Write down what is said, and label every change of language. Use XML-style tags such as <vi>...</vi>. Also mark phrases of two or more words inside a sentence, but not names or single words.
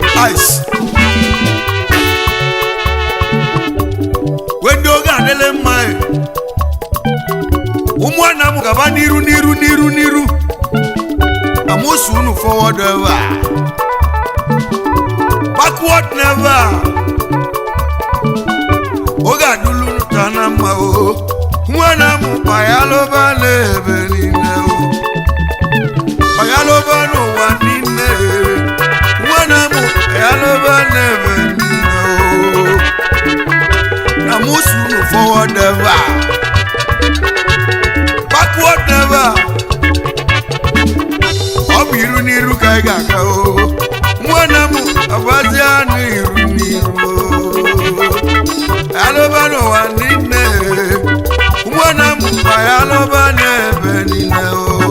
<ig>Ice. Wee ndị oge adịla mma e. Ụmụ a na-amụ gaba n'iru, n'iru, n'iru, n'iru. Amosu unu</ig> <en>forward ever. Backward never.</en> <ig>Oge adịla unu taa na mma o. Ụmụ a na-amụ, ọ ya lụba na-ebe niile o. Ọ ya lụba n'ụwa niile. Ụmụ a na-amụ, ọ ya lụba na-ebe niile o. Amosu unu</ig> <en>forward ever. Backward never.</en> <ig>Ọ bụ iru n'iru ka anyị ga-aga o. Nwa na m, abazi anụ iru n'iru o. Alụba n'ụwa niile. Nwa na m, alụba n'ebe niile o.</ig>